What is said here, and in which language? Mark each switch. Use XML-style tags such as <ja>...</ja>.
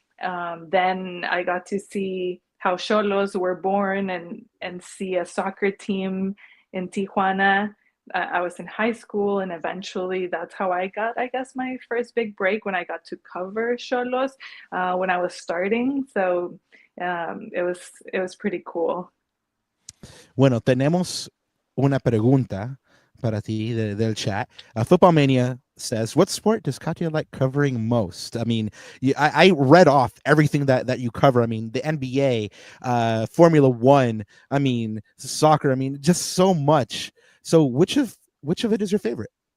<en>Then I got to see how Xolos were born, and see a soccer team in Tijuana. I was in high school, and eventually that's how I got, I guess, my first big break, when I got to cover Xolos when I was starting. So it was pretty cool.</en> <es>Bueno, tenemos una pregunta para ti del chat.</es> <en>Football Mania says, what sport does Katia like covering most? I mean, I read off everything that you cover. I mean, the NBA, Formula One, I mean, soccer, I mean, just so much. So which of it is your favorite?</en>